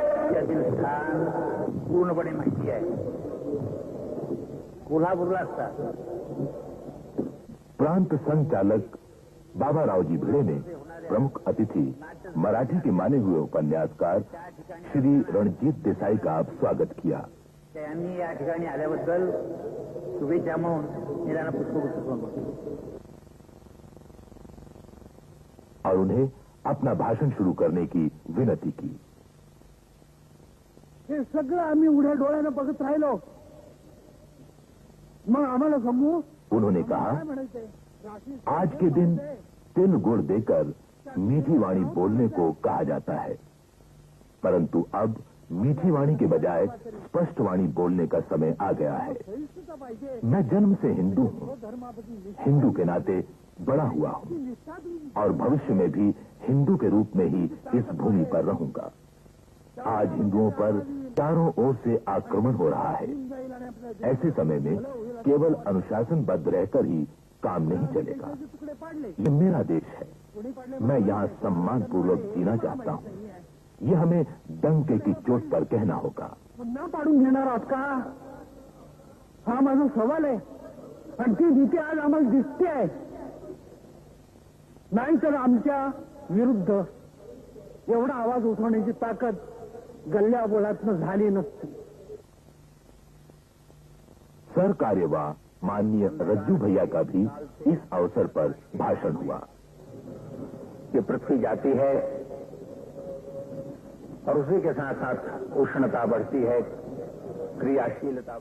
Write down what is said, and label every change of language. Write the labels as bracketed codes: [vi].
[mr] पूर्णपणे माहिती आहे, कोल्हापूरला असतात। [hi] प्रांत संचालक बाबा रावजी भिड़े ने प्रमुख अतिथि मराठी के माने हुए उपन्यासकार श्री रणजीत देसाई का स्वागत किया। [mr] त्यांनी या ठिकाणी आल्याबद्दल शुभेच्छा म्हणून मी त्यांना पुष्पगुच्छ समर्पित [hi] और उन्हें अपना भाषण शुरू करने की विनती की। [mr] हे सगळं आम्ही उघड्या डोळ्यानं बघत राहिलो, मग आम्हाला समजू [hi] उन्होंने कहा, आज के दिन तिल गुड़ देकर मीठी वाणी बोलने को कहा जाता है, परंतु अब मीठी वाणी के बजाय स्पष्ट वाणी बोलने का समय आ गया है। मैं जन्म से हिंदू हूँ, हिंदू के नाते बड़ा हुआ हूँ और भविष्य में भी हिंदू के रूप में ही इस भूमि पर रहूंगा। आज हिंदुओं पर चारों ओर से आक्रमण हो रहा है। ऐसे समय में केवल अनुशासनबद्ध रहकर ही काम नहीं चलेगा। ये मेरा देश है, मैं यहाँ सम्मान पूर्वक जीना चाहता हूँ। ये हमें डंके की चोट पर कहना होगा। [mr] पुन्हा पाडून घेणार आहात का, हा माझा सवाल आहे। आणि ती भीती आज आम्हाला दिसते आहे, नाहीतर आमच्या विरुद्ध एवढा आवाज उठवण्याची ताकद गल्ल्या बोळातनं झाली नसती। [hi] सरकार्यवाह माननीय रज्जू भैया का भी इस अवसर पर भाषण हुआ। ये पृथ्वी जाती है और उसी के साथ साथ उष्णता बढ़ती है, क्रियाशीलता।